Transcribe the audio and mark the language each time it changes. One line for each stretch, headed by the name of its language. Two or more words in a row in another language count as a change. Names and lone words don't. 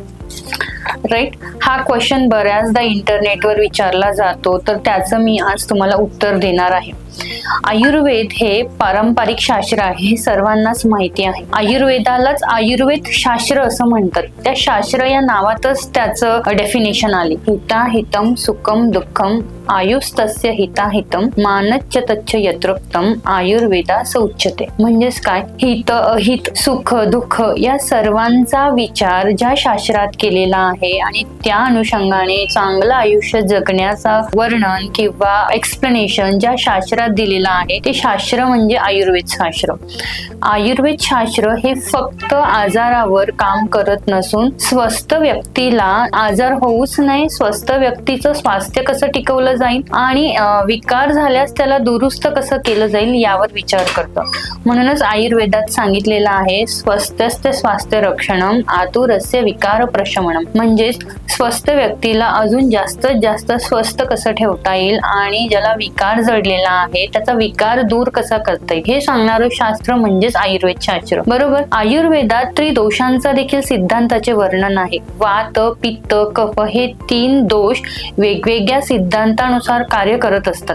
Marathi: राईट, हा क्वेश्चन बऱ्याचदा इंटरनेटवर विचारला जातो, तर त्याचं मी आज तुम्हाला उत्तर देणार आहे. आयुर्वेद हे पारंपरिक शास्त्र आहे, हे सर्वांनाच माहिती आहे. आयुर्वेदालाच आयुर्वेद शास्त्र असं म्हणतात. त्या शास्त्र या नावातच त्याचं डेफिनेशन आले.
Sanskrit: हिता हितम सुखम दुःखम आयुस्तस्य हिताहितम मानच्च तच्च यत्रोक्तम आयुर्वेदा सौच्यते.
Marathi: म्हणजेच काय, हित अहित सुख दुःख या सर्वांचा विचार ज्या शास्त्रात केलेला आहे आणि त्या अनुषंगाने चांगलं आयुष्य जगण्याचा वर्णन किंवा एक्सप्लेनेशन ज्या शास्त्रात दिलेला आहे ते शास्त्र म्हणजे आयुर्वेद शास्त्र. आयुर्वेद शास्त्र हे फक्त आजारावर काम करत नसून स्वस्थ व्यक्तीला आजार होऊच नाही, स्वस्थ व्यक्तीचं स्वास्थ्य कसं टिकवलं जाईल आणि विकार झाल्यास त्याला दुरुस्त कसं केलं जाईल यावर विचार करतं. म्हणूनच आयुर्वेदात सांगितलेलं आहे
Sanskrit: स्वस्थस्य स्वास्थ्य रक्षणम आतुरस्य विकार प्रशमनम.
Marathi: म्हणजेच स्वस्थ व्यक्तीला अजून जास्तीत जास्त स्वस्थ कसं ठेवता येईल आणि ज्याला विकार जडलेला आहे त्याचा विकार दूर कसा करता येईल हे सांगणारं शास्त्र म्हणजेच आयुर्वेद शास्त्र. बरोबर. आयुर्वेदात त्रिदोषांचा देखील सिद्धांताचे वर्णन आहे. वात पित्त कफ हे 3 दोष वेगवेगळ्या सिद्धांतानुसार कार्य करत असतात.